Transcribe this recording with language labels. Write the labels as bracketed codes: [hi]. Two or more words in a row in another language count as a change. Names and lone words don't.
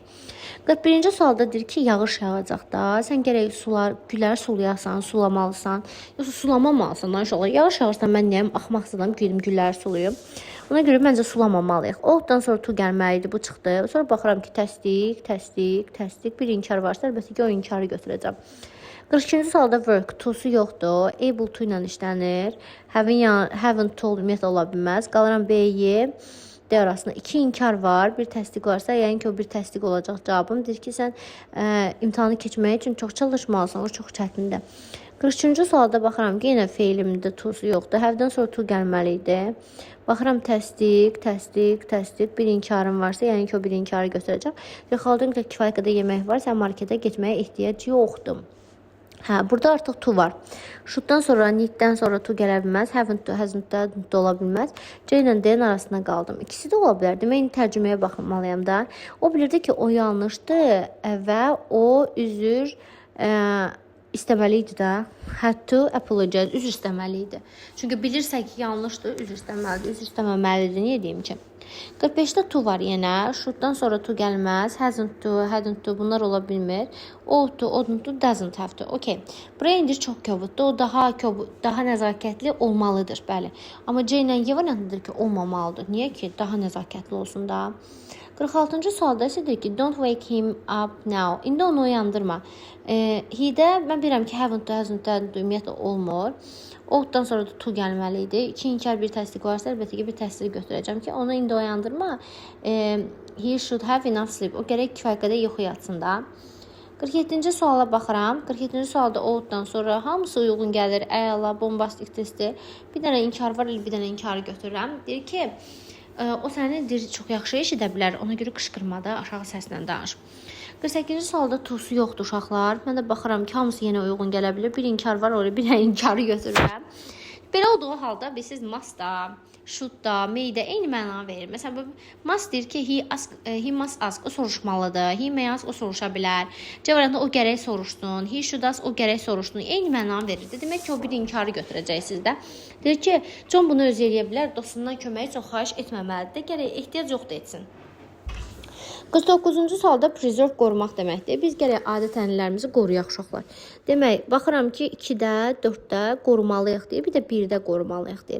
[az] 41-ci sualda deyir ki, yağış yağacaq da. Sən gərək gülləri sulayasan, sulamalısan. Yoxsa sulamamalısan. İnşallah yağış yağırsa mən nəyəm, axmaqsızam, gedim gülləri sulayım. Ona görə məncə sulamamalıyıq. Ought-dan sonra to gəlməliydi, bu çıxdı. Sonra baxıram ki, təsdiq, təsdiq, təsdiq. Bir inkar varsa, əlbəttə ki, o inkarı götürəcəm. 42-ci sualda work, to-su yoxdur. [en] Able to [az] ilə işlənir. [en] Haven't to [az] ümumiyyətlə ola bilməz. Qalıram B-yi. D arasında 2 inkar var. Bir təsdiq varsa, yəni ki, o bir təsdiq olacaq cavabım. Deyir ki, sən imtahanı keçmək üçün çox çalışmalısan, o çox çətindir. 43-cü sualda baxıram ki, yenə feilimdə to-su yoxdur. Have-dan sonra to gəlməli idi. Baxıram təsdiq, təsdiq, təsdiq. Bir inkarım varsa, yəni ki, o bir inkarı götürəcəm. Xalqın kifayət qədər yemək var, sən marketə getməyə ehtiyac yoxdur. Burada artıq to var. Should-dan sonra, need-dən sonra to gələ bilməz. [en] Haven't to, hasn't to [az] ola bilməz. C ilə D-nin arasında qaldım. İkisi də ola bilər. Demək, tərcüməyə baxmalıyam da. O bilirdi ki, o yanlışdır və o üzr istəməli idi də. [en] Had to apologize. [az] Üzr istəməli idi. Çünki bilirsə ki, yanlışdır, üzr istəməlidir. Üzr istəməməlidir. Niyə deyim ki? 45-də to var yenə. Should-dan sonra to gəlməz. [en] Hasn't to, hadn't to [az] bunlar ola bilmir. [en] Ought to, oughtn't to, doesn't have to. Okay. [az] Buraya indir çox kobuddur. O daha nəzakətli olmalıdır, bəli. Amma C ilə Y variantıdır ki, olmamalıdır. Niyə ki? Daha nəzakətli olsun da. 46-cı sualda isə deyir ki, [en] don't wake him up now. [az] İndi onu uyandırma. He-də mən bilirəm ki, [en] haven't to, hasn't to [az] ümumiyyətlə olmur. Ought-dan sonra da to gəlməli idi. 2 inkar bir təsdiq varsa, əlbəttə ki, bir təsdiq götürəcəm ki, onu indi uyandırma. [en] He should have enough sleep. [az] O gərək kifayət qədər yuxu yatsın da. 47-ci suala baxıram. 47-ci sualda ought-dan sonra hamısı uyğun gəlir. Əla, bombastik testi. Bir dənə inkar var, bir dənə inkarı götürürəm. Deyir ki, o səni çox yaxşı eşidə bilər. Ona görə qışqırmada aşağı səslə danış. 48-ci sualda to-su yoxdur uşaqlar. Mən də baxıram ki, hamısı yenə uyğun gələ bilir. Bir inkar var, oraya bir dənə inkarı götürürəm. Belə olduğu halda siz must-da, should-da, may-də eyni məna verir. Məsələn, must deyir ki, [en] he must ask, [az] o soruşmalıdır. [en] He may ask, [az] o soruşa bilər. C variantında o gərək soruşsun. [en] He should ask, [az] o gərək soruşsun. Eyni məna verir. Demək ki, o bir inkarı götürəcəksiniz də. Deyir ki, John bunu özü eləyə bilər. Dostundan köməyi çox xahiş etməməlidir. Gərək ehtiyac yoxdur etsin. 49-cu sualda preserve qorumaq deməkdir. Biz gərək adət ənənələrimizi qoruyaq uşaqlar. Demək, baxıram ki, 2-də, 4-də qorumalıyıq deyir, bir də 1-də qorumalıyıq deyir.